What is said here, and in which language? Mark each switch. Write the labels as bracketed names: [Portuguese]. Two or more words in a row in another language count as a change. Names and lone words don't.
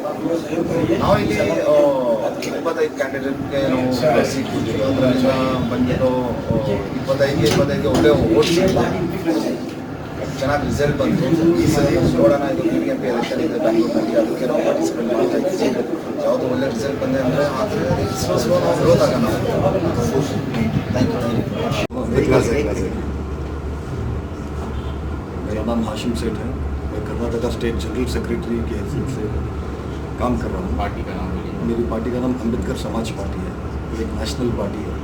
[Kannada] ನಾವು ಇಲ್ಲಿ 25 ಕ್ಯಾಂಡಿಡೇಟ್ಗೆ ನಾವು ಸೀಟ್ ಕೊಟ್ಟಿದ್ದೀವಿ. ಅದರಿಂದ ಬಂದ್ಬಿಟ್ಟು 25 ಒಳ್ಳೆ ಓಟ್ ಚೆನ್ನಾಗಿ ರಿಸಲ್ಟ್ ಬಂತು. ಈ ಸರಿ ನೋಡೋಣ, ಇದು BBMP ಎಲೆಕ್ಷನ್ ಇದೆ ಬ್ಯಾಂಗ್ಳೂರಿನಲ್ಲಿ, ಅದಕ್ಕೆ ನಾವು ಪಾರ್ಟಿಸಿಪೇಟ್ ಮಾಡ್ತಾ ಇದ್ದೀವಿ. ಯಾವುದು ಒಳ್ಳೆ ರಿಸಲ್ಟ್ ಬಂದೆ ಅಂದರೆ ಆದರೆ ನಾವು ಗ್ರೋತ್ ಆಗೋಣ. [English] Thank you. [Hindi] मेरा नाम हाशिम सेठ है। मैं [English] Karnataka state general secretary [Hindi] के हैसियत से काम कर रहा हूँ। पार्टी का नाम बोलिए। मेरी पार्टी का नाम अम्बेडकर समाज पार्टी है, एक [English] national party [Hindi] है।